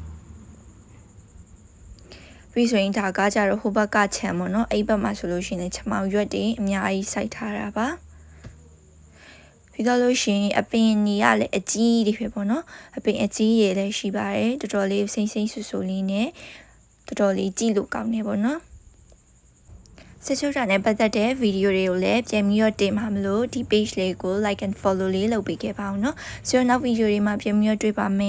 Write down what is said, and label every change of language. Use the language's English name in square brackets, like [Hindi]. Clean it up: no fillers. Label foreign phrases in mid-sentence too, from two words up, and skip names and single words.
[Burmese] ပြီးဆိုရင်ဒါကကြတော့ဟိုဘက်ကခြံပေါ့နော်အဲ့ဘက်မှာဆိုလို့ရှိရင်ချမောင်ရွက်တွေအများကြီးစိုက်ထားတာပါပြီးတော့လို့ရှိရင်အပင်ကြီးရလည်းအကြီးတွေဖြစ်ပေါ့နော်အပင်အကြီးတွေလည်းရှိပါတယ်တော်တော်လေးစိမ့်စိမ့်ဆူဆူလေးနဲ့တော်တော်လေးကြည့်လို့ကောင်းနေပေါ့နော်စစ်ချုပ်တာနဲ့ပတ်သက်တဲ့ဗီဒီယိုတွေကိုလည်းပြန်ပြီးတော့တင်ပါမလို့ဒီ page လေးကို [English] like and follow [Burmese] လေးလုပ်ပေးခဲ့ပါအောင်နော်ဆိုတော့နောက်ဗီဒီယိုတွေမှာပြန်ပြီးတော့တွေ့ပါမယ်